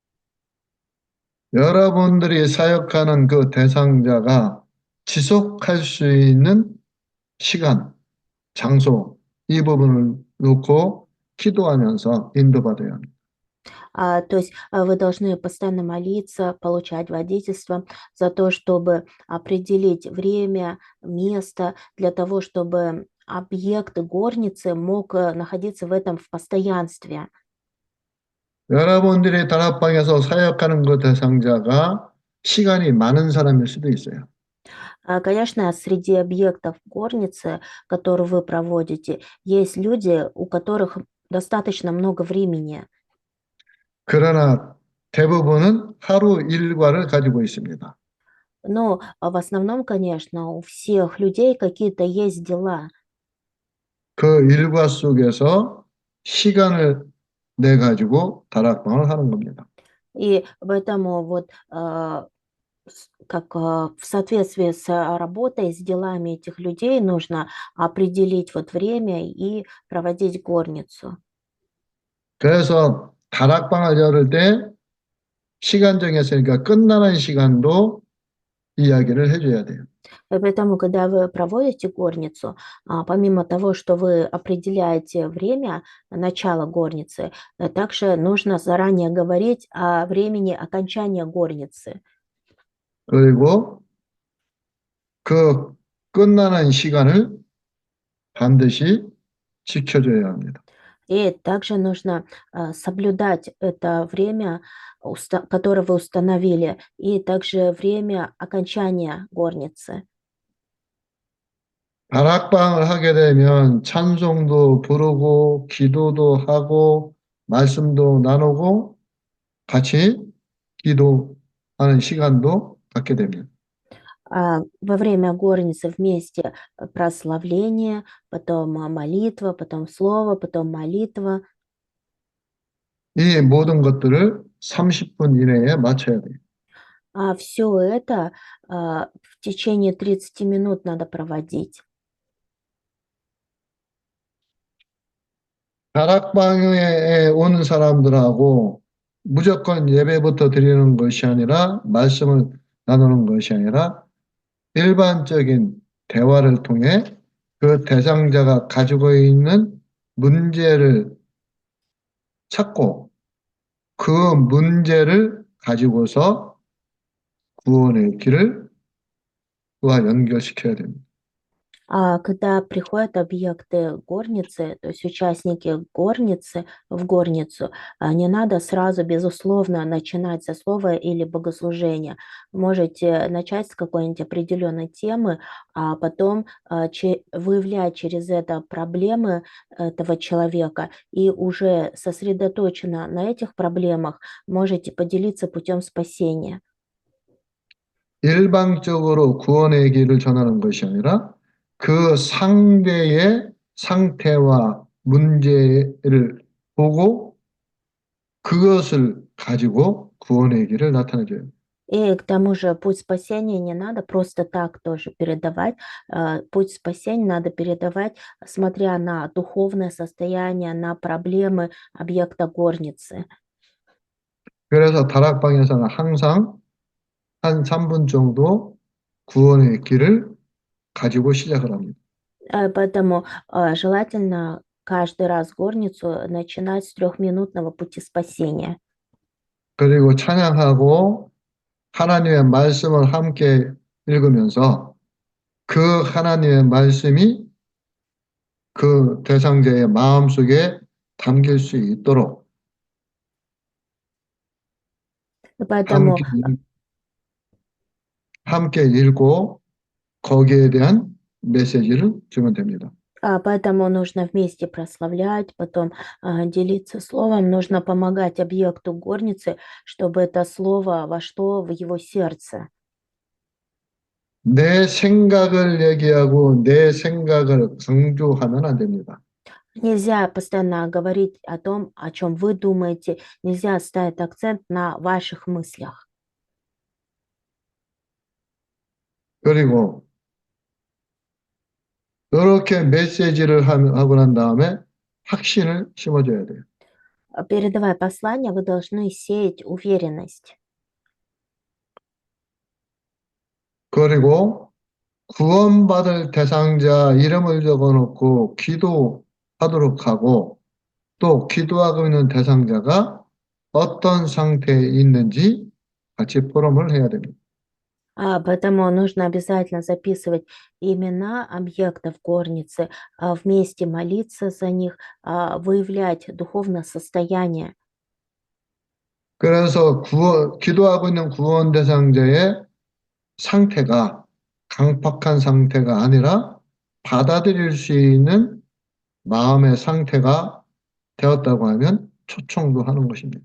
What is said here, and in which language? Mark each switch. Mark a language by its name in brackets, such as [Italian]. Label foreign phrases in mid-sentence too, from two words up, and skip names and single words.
[Korean] 여러분들이 사역하는 그 대상자가 지속할 수 있는 시간, 장소, 이 부분을 놓고 기도하면서 인도받아야 합니다. [Russian] То есть вы должны постоянно молиться, получать водительство за то, чтобы определить время, место, для того, чтобы объект горницы мог находиться в этом в постоянстве. [Korean] 여러분들이 다락방에서 사역하는 그 대상자가 시간이 많은 사람일 수도 있어요. [Russian] Конечно, среди объектов горницы, которые вы проводите, есть люди, у которых достаточно много времени. [Korean] 그러나 대부분은 하루 일과를 가지고 있습니다. [Russian] Но в основном, конечно, у всех людей какие-то есть дела. [Korean] 그 일과 속에서 시간을 내 가지고 다락방을 하는 겁니다. [Russian] И поэтому вот как в соответствии с работой, с делами этих людей нужно определить вот время и проводить горницу. [Korean] 그래서 다락방을 열을 때 시간 정했으니까 끝나는 시간도 이야기를 해줘야 돼요. [Russian] И поэтому, когда вы проводите горницу, помимо того, что вы определяете время начала горницы, также нужно заранее говорить о времени окончания горницы. [Korean] 그리고 그 끝나는 시간을 반드시 지켜줘야 합니다. [Russian] И также нужно соблюдать это время, которое вы установили, и также время окончания горницы. [Korean] 다락방을 하게 되면 찬송도 부르고 기도도 하고 말씀도 나누고 같이 기도하는 시간도 갖게 됩니다. [Russian] Во время горницы вместе прославление, потом молитва, потом слово, потом молитва. [Korean] 이 모든 것들을 30분 이내에 마쳐야 돼요. [Russian] Все это в течение 30 минут надо проводить. [Korean] 다락방에 온 사람들하고 무조건 예배부터 드리는 것이 아니라 말씀을 나누는 것이 아니라 일반적인 대화를 통해 그 대상자가 가지고 있는 문제를 찾고 그 문제를 가지고서 구원의 길을 그와 연결시켜야 됩니다. [Russian] Когда приходят объекты горницы, то есть участники горницы в горницу, не надо сразу, безусловно, начинать со слова или богослужения. Можете начать с какой-нибудь определенной темы, а потом выявлять через это проблемы этого человека и уже сосредоточенно на этих проблемах можете поделиться путем спасения. [Korean] 일방적으로 구원의 길을 전하는 것이 아니라 그 상대의 상태와 문제를 보고 그것을 가지고 구원의 길을 나타내줘요. [Russian] И к тому же путь спасения не надо просто так тоже передавать. Путь спасения надо передавать, смотря на духовное состояние, на проблемы объекта горницы. [Korean] 그래서 다락방에서는 항상 한 3분 정도 구원의 길을 가지고 시작을 합니다. [Russian] Поэтому желательно каждый раз горницу начинать с 3-минутного пути спасения. [Korean] 그리고 찬양하고 하나님의 말씀을 함께 읽으면서 그 하나님의 말씀이 그 대상자의 마음속에 담길 수 있도록 [Russian] Поэтому [Korean] 함께, 함께 읽고 거기에 대한 메시지를 주면 됩니다. [Russian] Поэтому нужно вместе прославлять, потом делиться словом, нужно помогать объекту горницы, чтобы это слово вошло в его сердце. [Korean] 내 생각을 얘기하고 내 생각을 강조하면 안 됩니다. [Russian] Нельзя постоянно говорить о том, о чем вы думаете, нельзя ставить акцент на ваших мыслях. [Korean] 그리고 이렇게 메시지를 하고 난 다음에 확신을 심어줘야 돼요. [Russian] Передавая послание, вы должны сеять уверенность. [Korean] 그리고 구원받을 대상자 이름을 적어놓고 기도하도록 하고 또 기도하고 있는 대상자가 어떤 상태에 있는지 같이 포럼을 해야 됩니다. [Russian] Поэтому нужно обязательно записывать имена объектов горницы, вместе молиться за них, выявлять духовное состояние. [Korean] 그래서 기도하고 있는 구원 대상자의 상태가 강팍한 상태가 아니라 받아들일 수 있는 마음의 상태가 되었다고 하면 초청도 하는 것입니다.